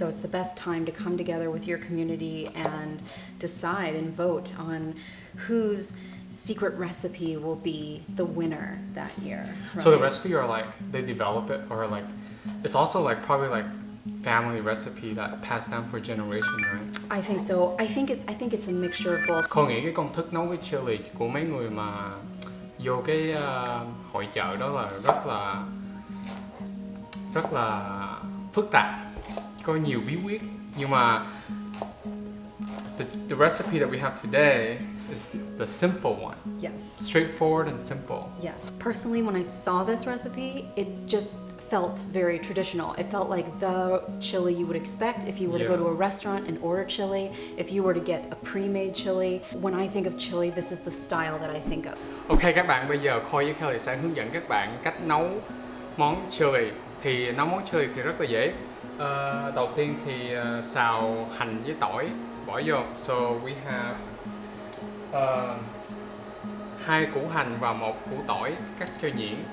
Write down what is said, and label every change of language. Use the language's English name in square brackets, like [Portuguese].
[English] So it's the best time to come together with your community and decide and vote on whose secret recipe will be the winner that year. So the right? recipe are like, they develop it or like, it's also like probably like family recipe that passed down for generation, right? I think so. I think it's a mixture of both. [Vietnamese] Con nghĩ cái công thức nấu cái chili của mấy người mà vô cái hội chợ đó là rất là phức tạp, có nhiều bí quyết. Nhưng mà [English] the recipe that we have today is the simple one, Yes. straightforward and simple. Yes. Personally, when I saw this recipe, it just felt very traditional. It felt like the chili you would expect if you were to go Yeah. to a restaurant and order chili, if you were to get a pre-made chili. When I think of chili, this is the style that I think of. [Vietnamese] Ok các bạn, bây giờ Khôi với Kelly sẽ hướng dẫn các bạn cách nấu món chili. Thì nấu món chili thì rất là dễ. Đầu tiên thì xào hành với tỏi bỏ vô. [English] So we have [Vietnamese] 2 củ hành và 1 củ tỏi cắt cho nhuyễn.